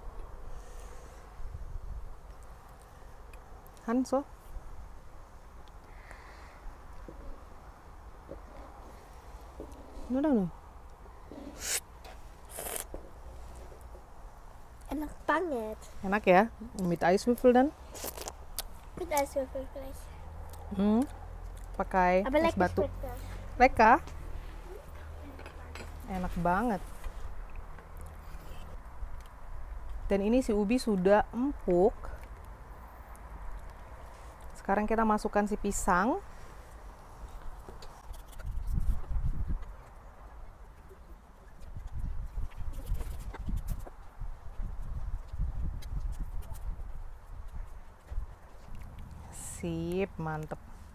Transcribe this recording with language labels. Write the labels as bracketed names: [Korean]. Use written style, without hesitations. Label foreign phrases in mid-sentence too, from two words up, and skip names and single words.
[Indonesian] Hanso. No. Enak banget. Enak ya? [German] Mit Eiswürfel dan? Mit Eiswürfel gleich. [Indonesian] Pakai [German] Aber es lecker [Indonesian] batu. [German] schmeckt das. [Indonesian] Lekker? Enak banget. Dan ini si ubi sudah empuk. Sekarang kita masukkan si pisang. Sip, mantep.